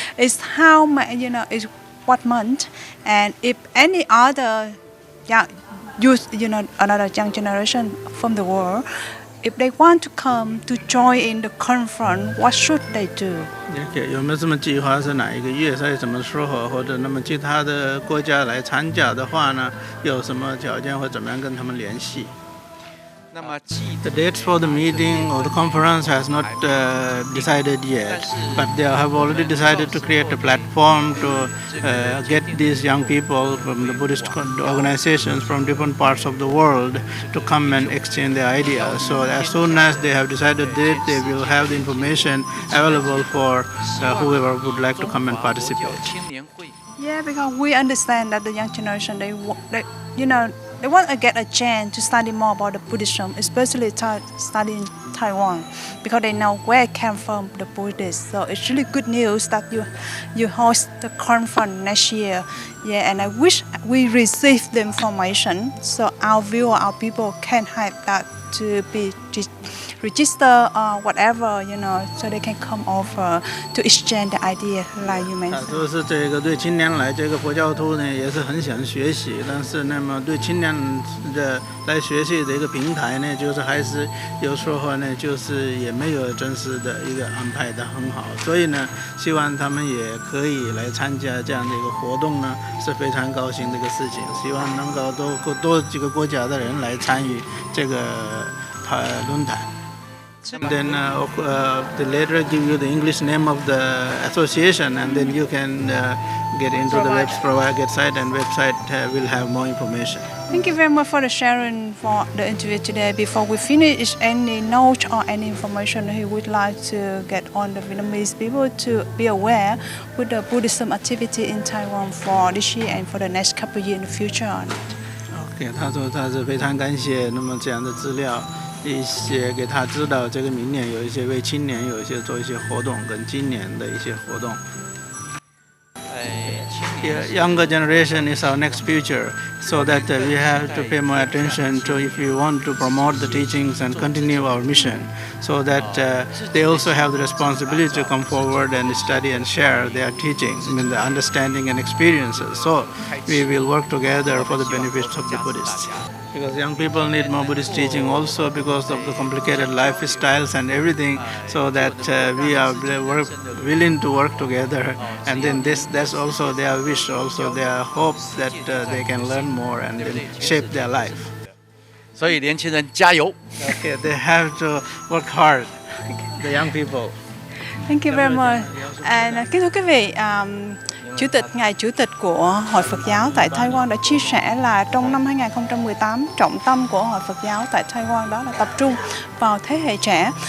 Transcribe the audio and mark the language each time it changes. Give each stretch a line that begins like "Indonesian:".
English: Is how is what month, and if any other youth, another young generation from the world, if they want to come to join in the conference, what should they do?
Chinese: 有没有什么计划？是哪一个月？在什么时候？或者那么其他的国家来参加的话呢？有什么条件或怎么样跟他们联系？
English: The dates for the meeting or the conference has not decided yet, but they have already decided to create a platform to get these young people from the Buddhist organizations from different parts of the world to come and exchange their ideas. So as soon as they have decided that, they will have the information available for whoever would like to come and participate. Yeah, because we understand that the young generation, they want to get a chance to study more about the Buddhism, especially study in Taiwan, because they know where it came from, the Buddhists. So it's really good news that you host the conference next year. Yeah, and I wish we receive the information so our viewer, our people can have that to be register or whatever, so they can come over to exchange the idea like you mentioned.
Chinese: 他说是这个对青年来，这个佛教徒呢也是很想学习，但是那么对青年的来学习的一个平台呢，就是还是有时候呢，就是也没有真实的一个安排的很好，所以呢，希望他们也可以来参加这样的一个活动呢，是非常高兴的一个事情。希望能够多几个国家的人来参与这个论坛。
English: And then they later give you the English name of the association, and then you can get into the website, and website will have more information. Thank you very much for the sharing for the interview today. Before we finish, is any note or any information you would like to get on the Vietnamese people to be aware with the Buddhism activity in Taiwan for this year and for the next couple of years in the future?
Chinese: OK， 他说他是非常感谢那么这样的资料。一些给他知道，这个明年有一些为青年有一些做一些活动，跟今年的一些活动。青年。
English: younger generation is our next future, so that we have to pay more attention to if we want to promote the teachings and continue our mission, so that they also have the responsibility to come forward and study and share their teachings, the understanding and experiences. So we will work together for the benefits of the Buddhists. Because young people need more Buddhist teaching also because of the complicated lifestyles and everything, so that we are willing to work together, and then that's also their wish, also their hope that they can learn more and then shape their life.
Chinese: 所以年轻人加油！
English: Okay, they have to work hard, the young people. Thank you very much.
Vietnamese: Kính thưa quý vị, Ngài Chủ tịch của Hội Phật giáo tại Taiwan đã chia sẻ là trong năm 2018, trọng tâm của Hội Phật giáo tại Taiwan đó là tập trung vào thế hệ trẻ.